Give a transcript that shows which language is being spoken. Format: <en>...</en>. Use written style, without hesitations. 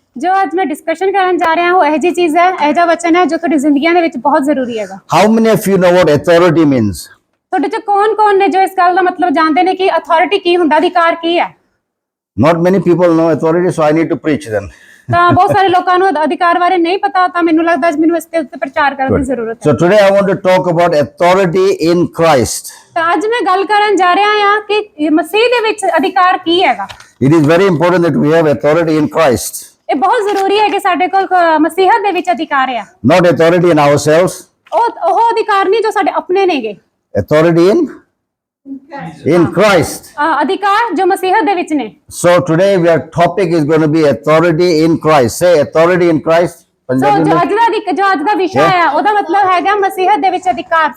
<hi>जो आज मैं डिस्कशन</hi> <pa>ਕਰਨ ਜਾ ਰਿਹਾ ਹਾਂ ਉਹ ਇਹ ਜੀ ਚੀਜ਼ ਹੈ, ਇਹ ਜਿਹਾ ਵਚਨ ਹੈ ਜੋ ਤੁਹਾਡੀ ਜ਼ਿੰਦਗੀਆਂ ਦੇ ਵਿੱਚ ਬਹੁਤ ਜ਼ਰੂਰੀ ਹੈਗਾ।</pa> <en>How many of you know what authority means?</en> <pa>ਤੁਹਾਡੇ ਚ ਕੌਣ-ਕੌਣ ਨੇ ਜੋ ਇਸ ਗੱਲ ਦਾ ਮਤਲਬ ਜਾਣਦੇ ਨੇ ਕਿ ਅਥਾਰਟੀ ਕੀ ਹੁੰਦਾ, ਅਧਿਕਾਰ ਕੀ ਹੈ?</pa> <en>Not many people know authority, so I need to preach them.</en> <pa>ਤਾਂ ਬਹੁਤ ਸਾਰੇ ਲੋਕਾਂ ਨੂੰ ਅਧਿਕਾਰ ਬਾਰੇ ਨਹੀਂ ਪਤਾ, ਤਾਂ ਮੈਨੂੰ ਲੱਗਦਾ ਮੈਨੂੰ ਇਸ ਤੇ ਉੱਤੇ ਪ੍ਰਚਾਰ ਕਰਨ ਦੀ ਜ਼ਰੂਰਤ ਹੈ।</pa> <en>So today I want to talk about authority in Christ.</en> <pa>ਤਾਂ ਅੱਜ ਮੈਂ ਗੱਲ ਕਰਨ ਜਾ ਰਿਹਾ ਹਾਂ ਕਿ ਮਸੀਹ ਦੇ ਵਿੱਚ ਅਧਿਕਾਰ ਕੀ ਹੈਗਾ।</pa> <en>It is very important that we have authority in Christ.</en> <pa>ਇਹ ਬਹੁਤ ਜ਼ਰੂਰੀ ਹੈ ਕਿ ਸਾਡੇ ਕੋਲ ਮਸੀਹਤ ਦੇ ਵਿੱਚ ਅਧਿਕਾਰ ਹੈ।</pa> <en>Not authority in ourselves.</en> <pa>ਉਹ ਅਧਿਕਾਰ ਨਹੀਂ ਜੋ ਸਾਡੇ ਆਪਣੇ ਨੇਗੇ।</pa> <en>Authority in Christ.</en> <pa>ਅਧਿਕਾਰ ਜੋ ਮਸੀਹਤ ਦੇ ਵਿੱਚ ਨੇ।</pa> <en>So today our topic is going to be authority in Christ. Say authority in Christ.</en> <pa>ਜੋ ਅੱਜ ਦਾ ਵਿਸ਼ਾ ਹੈ ਉਹਦਾ ਮਤਲਬ ਹੈਗਾ ਮਸੀਹਤ ਦੇ ਵਿੱਚ ਅਧਿਕਾਰ।</pa>